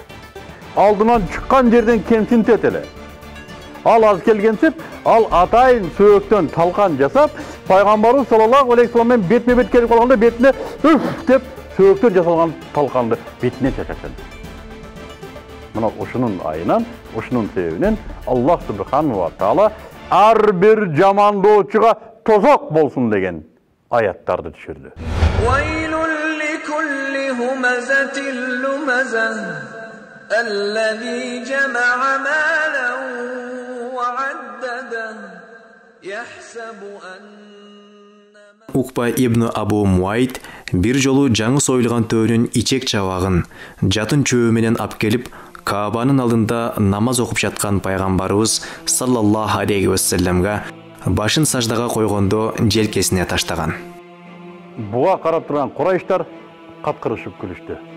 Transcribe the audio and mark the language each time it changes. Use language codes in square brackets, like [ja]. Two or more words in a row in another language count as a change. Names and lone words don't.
[ky] Алдынан чыккан жерден кемсинтет эле. Ал аз келгенсип, ал атайын сөөктөн талкан жасап, Пайгамбарыбыз [ar] صلى الله عليه وسلم [ky] бетме-бет келип калганда бетине үф деп сөөктөн жасалган талканды бетине чачат. Мына ушунун айынан, ушунун себебинен Аллах [ar] سبحانه وتعالى [ky] ар бир жамандоочуга тозок болсун деген аяттарды түшүрдү. [ar] الذي جمع مالا وعدده يحسب أن [ky] Укба ибн Абу Муайт бир жолу жаңы союлган төөнүн ичек чабагын жатын чөбү менен ап келип Каабанын алдында намаз окуп жаткан пайгамбарыбыз [ar] صلى الله عليه وسلم [ky] башын саждага койгондо желкесине таштаган. Буга карап турган Курайштар каткырышып күлүштү.